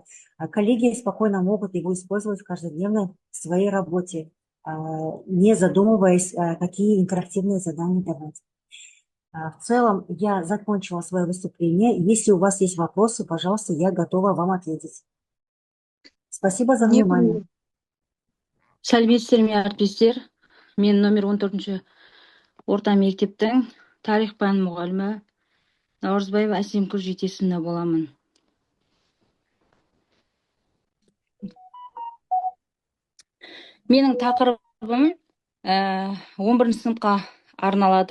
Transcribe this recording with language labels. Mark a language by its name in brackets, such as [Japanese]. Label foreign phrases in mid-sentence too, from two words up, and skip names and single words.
[Russian] Коллеги спокойно могут его использовать в каждодневной своей работе, не задумываясь, какие интерактивные задания давать. В целом я закончила свое выступление. Если у вас есть вопросы, пожалуйста, я готова вам ответить. Спасибо за внимание. [Kazakh] Сәлеметсіздер ме, әріптестер? Мен номер 14 орта мектептің тарих пәні мұғалімі Наурызбаева Әсемкүл жетесінді боламын. Менің тақырыбым 11 сыныпқа арналады.